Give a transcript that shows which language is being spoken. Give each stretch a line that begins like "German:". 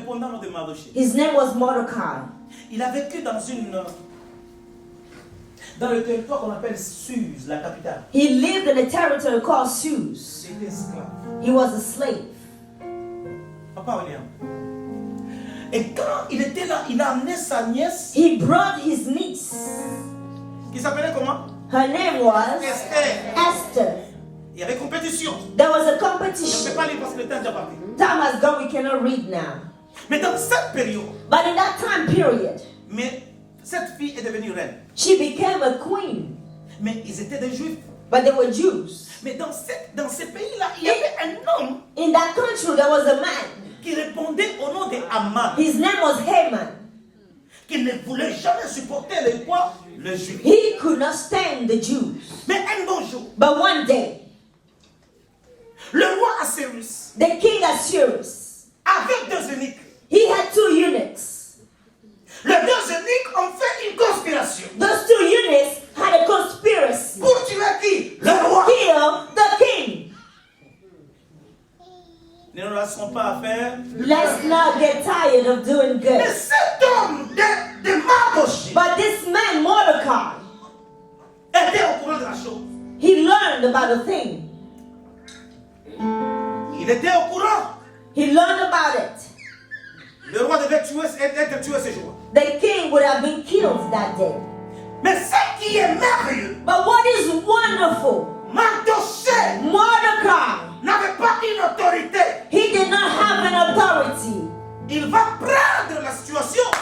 French: répondant au nom de Mardochée.
English: His name was Mordecai.
French: Il a vécu dans le territoire qu'on appelle Suse, la capitale.
English: He lived in a territory called Suse.
French: Il était esclave.
English: He was a slave.
French: Papa William. Et quand il était là, il a amené sa nièce,
English: He brought his niece.
French: qui s'appelait comment?
English: Her name was
French: Esther.
English: Esther.
French: Il y avait compétition.
English: There was a
French: Je ne peux
English: competition.
French: pas lire parce que le temps est déjà parti.
English: Time has gone, we cannot read now.
French: Mais dans cette période,
English: But in that time period,
French: cette fille est devenue reine.
English: she became a queen.
French: Mais ils étaient des juifs.
English: But they were Jews.
French: Mais dans ces pays-là, il y avait un homme
English: In that country, there was a man.
French: qui répondait au nom de Haman,
English: His name was Haman.
French: qui ne voulait jamais supporter les quoi? Le juif.
English: He could not stand the Jews.
French: Mais un bon jour,
English: But one day,
French: le roi Assyrus
English: the king Assuerus,
French: avait 2 eunuques.
English: he had 2 eunuchs.
French: Les 2 eunuques ont fait une conspiration
English: Those 2 eunuchs had a conspiracy
French: pour tuer qui? Le
English: to
French: roi.
English: kill the king.
French: Ne nous laissons pas à faire.
English: Let's not get tired of doing
French: Mais
English: good.
French: cet homme de Mardochée
English: But this man, Mordecai,
French: était au courant de la chose.
English: he learned about a thing.
French: Il était au courant.
English: He learned about it.
French: Le roi devait être tué ce jour.
English: The king would have been killed that day.
French: Mais ce qui est merveilleux,
English: But what is wonderful,
French: Mardochée
English: Mordecai,
French: n'avait pas une autorité.
English: he did not have an authority.
French: Il va prendre la situation